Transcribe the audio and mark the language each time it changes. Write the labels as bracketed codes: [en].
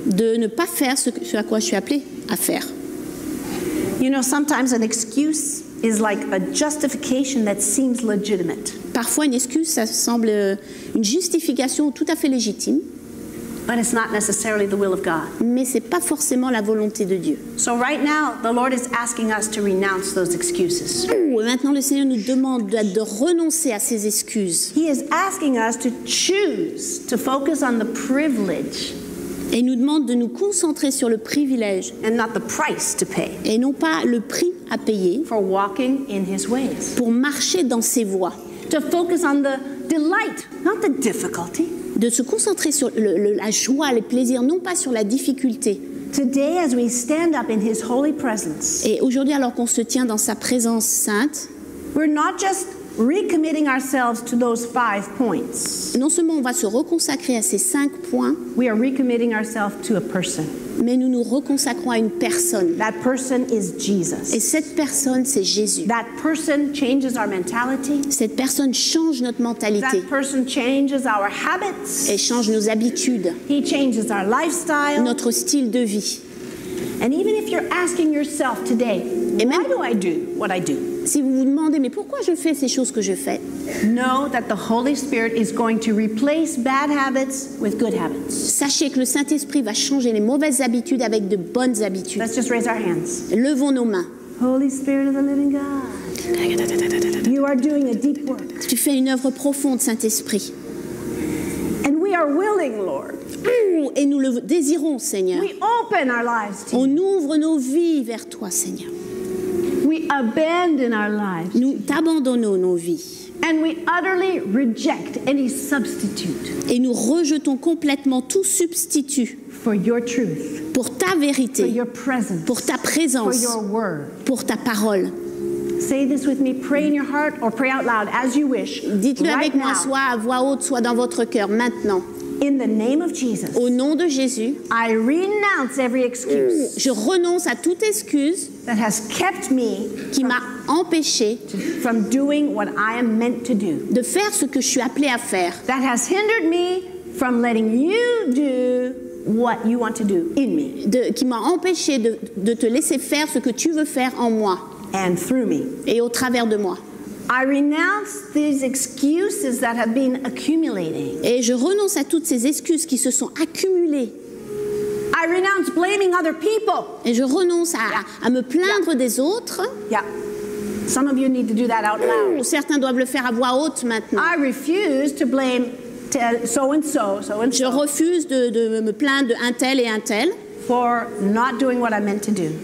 [fr] de ne pas faire ce à quoi je suis appelée à faire. [en] You know, sometimes an excuse is like a justification that seems legitimate, [fr] Parfois, une excuse, ça semble une justification tout à fait légitime, [en] but it's not necessarily the will of God. [fr] mais ce n'est pas forcément la volonté de Dieu. [en] So right now, the Lord is asking us to renounce those excuses. [fr] Et maintenant, le Seigneur nous demande de renoncer à ces excuses. [en] He is asking us to choose to focus on the privilege [fr] Et il nous demande de nous concentrer sur le privilège [en] and not the price to pay [fr] et non pas le prix à payer [en] for walking in His ways. [fr] pour marcher dans ses voies. [en] To focus on the delight, not the difficulty. [fr] De se concentrer sur la joie, les plaisirs, non pas sur la difficulté. [en] Today, as we stand up in His holy presence, [fr] Et aujourd'hui, alors qu'on se tient dans sa présence sainte, [en] we're not just recommitting ourselves to those 5 points. [fr] non seulement on va se reconsacrer à ces 5 points, [en] We are recommitting ourselves to a person. [fr] mais nous nous reconsacrons à une personne. [en] That person is [fr] Et [en] Jesus. [fr] cette personne, c'est Jésus. [en] That person changes our mentality. [fr] Cette personne change notre mentalité [en] That person changes our habits. [fr] et change nos habitudes, [en] He changes our lifestyle. [fr] notre style de vie. [en] And even if you're asking yourself today, [fr] Et [en] why [fr] même- [en] do I do what I do? [fr] Si vous vous demandez, mais pourquoi je fais ces choses que je fais? [en] Know that the Holy Spirit is going to replace bad habits with good habits. [fr] Sachez que le Saint-Esprit va changer les mauvaises habitudes avec de bonnes habitudes. [en] Let's just raise our hands. [fr] Levons nos mains. [en] Holy Spirit of the living God, you are doing a deep work. [fr] Tu fais une œuvre profonde, Saint-Esprit. [en] And we are willing, Lord. [fr] Et nous le désirons, Seigneur. [en] We open our lives to you. [fr] On ouvre nos vies vers toi, Seigneur. [en] We abandon our lives. [fr] Nous t'abandonnons nos vies. [en] And we utterly reject any substitute [fr] Et nous rejetons complètement tout substitut [en] for your truth, [fr] pour ta [en] for [fr] vérité, [en] your presence, [fr] pour ta [en] for [fr] présence, [en] your word. [fr] pour ta parole. [en] Say this with me. Pray in your heart or pray out loud as you wish. [fr] Dites-le [en] Right [fr] avec moi, [en] now. [fr] soit à voix haute, soit dans votre cœur, maintenant. [en] In the name of Jesus, [fr] Au nom de Jésus, [en] I renounce every excuse [fr] je renonce à toute excuse [en] that has kept me [fr] qui m'a empêché [en] from doing what I am meant to do, [fr] de faire ce que je suis appelée à faire, [en] that has hindered me from letting you do what you want to do in me [fr] qui m'a empêché de te laisser faire ce que tu veux faire en moi [en] and through me. [fr] et au travers de moi. [en] I renounce these excuses that have been accumulating. [fr] Et je renonce à toutes ces excuses qui se sont accumulées. [en] I renounce blaming other people. [fr] Et je renonce à me plaindre des autres. [en] Yeah. Some of you need to do that out loud. [fr] Certains doivent le faire à voix haute maintenant. [en] I refuse to blame so and so, so and [fr] Je [en] so [fr] refuse de me plaindre de un tel et un tel [en] for not doing what I meant to do.